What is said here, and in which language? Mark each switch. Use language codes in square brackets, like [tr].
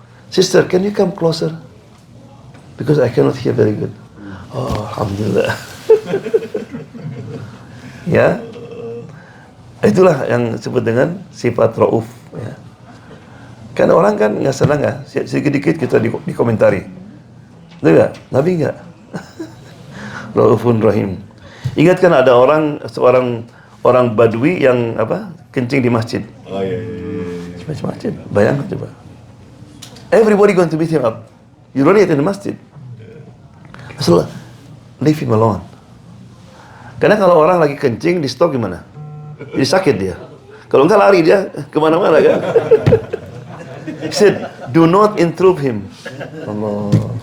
[en] Sister, can you come closer? Because I cannot hear very good. [id] Oh, alhamdulillah. Ya, itulah yang disebut dengan sifat Rauf. Ya. Kan orang kan nggak senang ya, sedikit-sedikit kita dikomentari. Itu nggak? Nabi nggak. Raufun Rahim. Ingat kan ada seorang orang Badui yang kencing di masjid. Oh iya. Masjid. Bayangkan coba. [en] Everybody going to beat him up. You don't eat in the masjid. Rasulullah, leave him alone. [id] Karena kalau orang lagi kencing di stok gimana? Jadi sakit dia. Kalau enggak lari dia kemana-mana kan. [en] He said, do not intrude him. [id] Allah.